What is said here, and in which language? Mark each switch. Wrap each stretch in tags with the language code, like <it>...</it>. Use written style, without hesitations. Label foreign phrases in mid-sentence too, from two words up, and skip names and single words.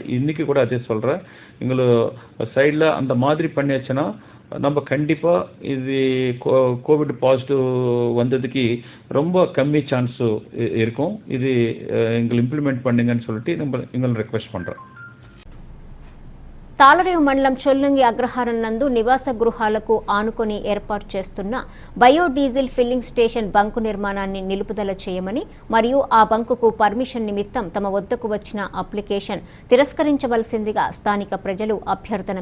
<ta>இன்றைக்கி கூட அதே சொல்கிறேன். எங்களுக்கு சைடில் அந்த மாதிரி பண்ணியாச்சுன்னா நம்ம கண்டிப்பாக இது</ta> <en>covid positive</en> <ta>வந்ததுக்கு ரொம்ப கம்மி சான்ஸ் இருக்கும். இது எங்களை இம்ப்ளிமெண்ட் பண்ணுங்கன்னு சொல்லிட்டு நம்ம எங்களை ரிக்வெஸ்ட் பண்ணுறோம்.</ta> <te>తాళరేవు మండలం చొల్లంగి అగ్రహారం నందు నివాస గృహాలకు ఆనుకొని ఏర్పాటు చేస్తున్న</te> <en>biodiesel filling station</en> <te>బంకు నిర్మాణాన్ని నిలుపుదల చేయమని మరియు ఆ బంకుకు పర్మిషన్ నిమిత్తం తమ వద్దకు వచ్చిన అప్లికేషన్ తిరస్కరించవలసిందిగా స్థానిక ప్రజలు అభ్యర్థన</te>